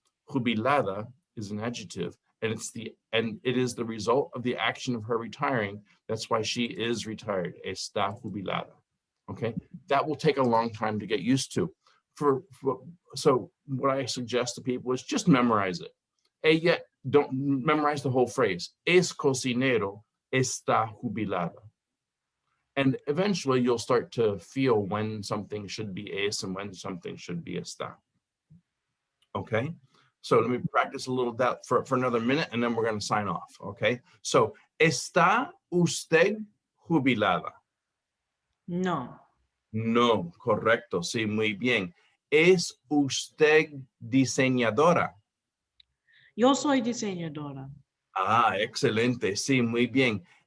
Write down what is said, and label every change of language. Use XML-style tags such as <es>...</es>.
<en>Jubilada is an adjective, and it is the result of the action of her retiring. That's why she is retired. Está jubilada. Okay, that will take a long time to get used to. So what I suggest to people is just memorize it. Ella, don't memorize the whole phrase.</en> <es>Es cocinero, está jubilada.</es> <en>And eventually you'll start to feel when something should be es and when something should be está. Okay, so let me practice a little that for another minute, and then we're going to sign off.</en> <es>Okay, so ¿está usted jubilada? No. No, correcto, sí, muy bien. ¿Es usted diseñadora? Yo soy diseñadora. Ah, excelente, sí, muy bien.</es>